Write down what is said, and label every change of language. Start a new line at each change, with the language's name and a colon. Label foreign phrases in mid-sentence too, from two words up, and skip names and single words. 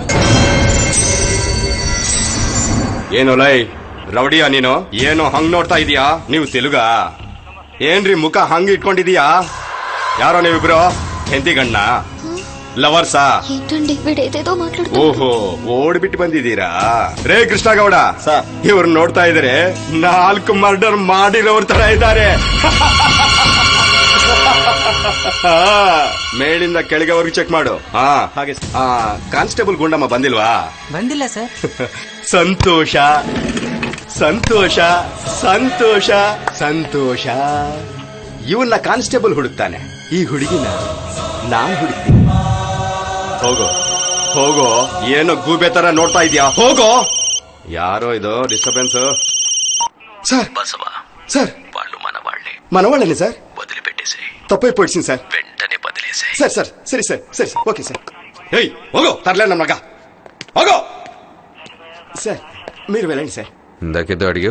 Kannada: ಏನು ಲೈ ರೌಡಿಯಾ ನೀನು? ಏನು ಹಂಗ್ ನೋಡ್ತಾ ಇದೀಯಾ? ನೀವು ತೆಲುಗಾ? ಏನ್ರಿ ಮುಖ ಹಂಗ್ ಇಟ್ಕೊಂಡಿದೀಯಾ? ಯಾರೋ ನೀವಿಬ್ರು ಹೆಂಡತಿ ಗಣ್ಣ ಲವರ್ಸಾ? ఏంటండి వీడేదేదో మాట్లాడుతూ. ಓಹೋ ಓಡ್ಬಿಟ್ಟು ಬಂದಿದ್ದೀರಾ? ರೇ ಕೃಷ್ಣಗೌಡ ಇವ್ರು ನೋಡ್ತಾ ಇದಾರೆ 4 ಮರ್ಡರ್ ಮಾಡಿರೋರ್ ತರ ಇದ್ದಾರೆ. ಮೇಲಿಂದ ಕೆಳಗೆವರೆಗೂ ಚೆಕ್ ಮಾಡು. ಹಾಗೆ ಕಾನ್ಸ್ಟೇಬಲ್ ಗುಂಡಮ್ಮ ಬಂದಿಲ್ವಾ? ಬಂದಿಲ್ಲ ಸರ್. ಸಂತೋಷ ಸಂತೋಷ ಸಂತೋಷ ಸಂತೋಷ. ಇವನ್ನ ಕಾನ್ಸ್ಟೇಬಲ್ ಹುಡುಕ್ತಾನೆ, ಈ ಹುಡುಗಿನ ನಾನ್ ಹುಡುಕ್ತೀನಿ. ಹೋಗೋ ಹೋಗೋ, ಏನೋ ಗೂಬೆ ತರ ನೋಡ್ತಾ ಇದೀಯಾ? ಹೋಗೋ. ಯಾರೋ ಇದು ಡಿಸ್ಟರ್ಬೆನ್ಸ್?
Telugu: సార్ బసవా, సార్ వాళ్ళు మన వాళ్ళే. మనవాళ్ళని సార్ వదిలిపెట్టేసి తప్పైపోయింది సార్. వెంటనే బదిలేసే. సార్ సార్ సరే సార్ సరే సార్ ఓకే సార్. ఏయ్ ಹೋಗೋ తర్లే నమ్మగా ಹೋಗೋ. సార్ మీరు వెళ్ళండి సార్. ఇందాకేదో అడిగావు.